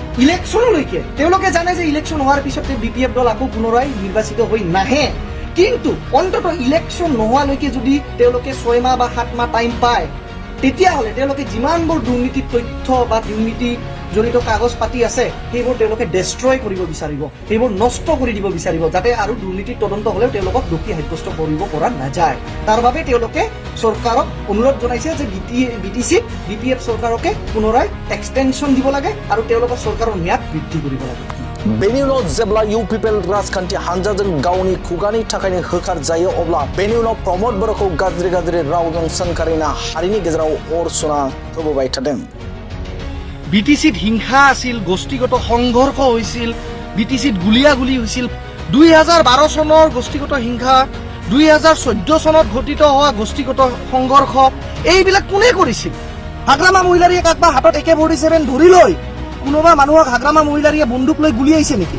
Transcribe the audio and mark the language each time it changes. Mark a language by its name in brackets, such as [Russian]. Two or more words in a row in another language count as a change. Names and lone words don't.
[Assamese] ইলেকশ্যনলৈকে তেওঁলোকে জানে যে ইলেকশ্যন হোৱাৰ পিছতে বিপিএফ দল আকৌ পুনৰাই নিৰ্বাচিত হৈ নাহে, কিন্তু অন্ততঃ ইলেকশ্যন নোহোৱালৈকে যদি তেওঁলোকে 6 মাহ বা 7 মাহ টাইম পায়, তেতিয়াহ'লে তেওঁলোকে যিমানবোৰ দুৰ্নীতিৰ তথ্য বা দুৰ্নীতি জড়িত কাগজ পাতি আছে সেইবোৰ তেওঁলোকে ডেষ্ট্ৰয় কৰিব বিচাৰিব, সেইবোৰ নষ্ট কৰি দিব বিচাৰিব, যাতে আৰু দুৰ্নীতিৰ তদন্ত হ'লেও তেওঁলোকক দোষী সাব্যস্ত কৰিব পৰা নাযায়। তাৰ বাবে তেওঁলোকে চৰকাৰক অনুৰোধ জনাইছে যে বিটিচিত বিপিএফ চৰকাৰকে পুনৰাই এক্সটেনশ্যন দিব লাগে আৰু তেওঁলোকৰ চৰকাৰৰ ম্যাদ বৃদ্ধি কৰিব লাগে। [Bodo] बेनि उनाव जेब्ला इउ पिपल राजखान्थि हानजाजों गावनि खुगानि थाखायनो होखार जायो अब्ला बेनि उनाव प्रमद बर'खौ गाज्रि गाज्रि रावजों सोंखारिना हारिनि गेजेराव अर सुना होबोबाय थादों। [Assamese] বিটিচিত হিংসা আছিল, গোষ্ঠীগত সংঘৰ্ষ হৈছিল, বিটিচিত গুলিয়াগুলি হৈছিল। 2012 চনৰ গোষ্ঠীগত হিংসা, 2014 চনত ঘটিত হোৱা গোষ্ঠীগত সংঘৰ্ষ, এইবিলাক কোনে কৰিছিল? হাগ্ৰামা মহিলাৰীয়ে কাকবা হাতত AK-47 ধৰি লৈ কোনোবা মানুহক হাগ্ৰামা মহিলাৰীয়ে বন্দুক লৈ গুলিয়াইছে নেকি?